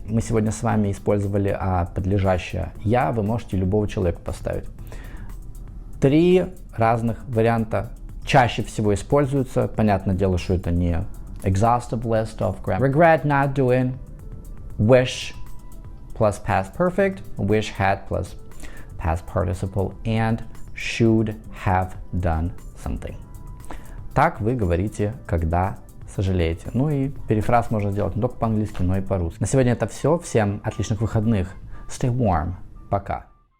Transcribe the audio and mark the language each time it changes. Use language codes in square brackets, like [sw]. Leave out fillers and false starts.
[ru] Мы сегодня с вами использовали подлежащее я. Вы можете любого человека поставить. 3 разных варианта чаще всего используются. Понятное дело, что это не [en] exhaustive list of grammar. Regret not doing. Wish plus past perfect. Wish had plus past participle. And should have done something. [ru] Так вы говорите, когда сожалеете. Ну и перефраз можно сделать не только по-английски, но и по-русски. На сегодня это все. Всем отличных выходных. [en] Stay warm. [ru] Пока.